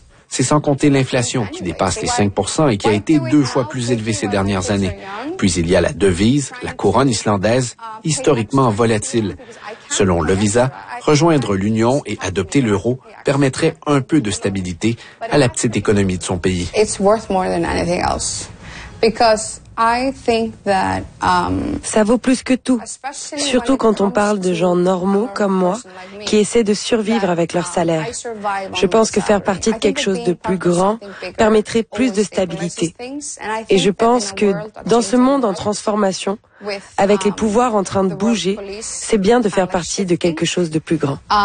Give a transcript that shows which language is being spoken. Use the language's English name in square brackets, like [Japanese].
[French] C'est sans compter l'inflation qui dépasse les 5 % et qui a été 2 fois plus élevée ces dernières années. Puis il y a la devise, la couronne islandaise, historiquement volatile. Selon Lovisa, rejoindre l'Union et adopter l'euro permettrait un peu de stabilité à la petite économie de son pays. [English] It's worth more than anything else. Because I think that, [French] ça vaut plus que tout, surtout quand on parle de gens normaux comme moi qui essaient de survivre avec leur salaire. Je pense que faire partie de quelque chose de plus grand permettrait plus de stabilité. Et je pense que dans ce monde en transformation, avec les pouvoirs en train de bouger, c'est bien de faire partie de quelque chose de plus grand.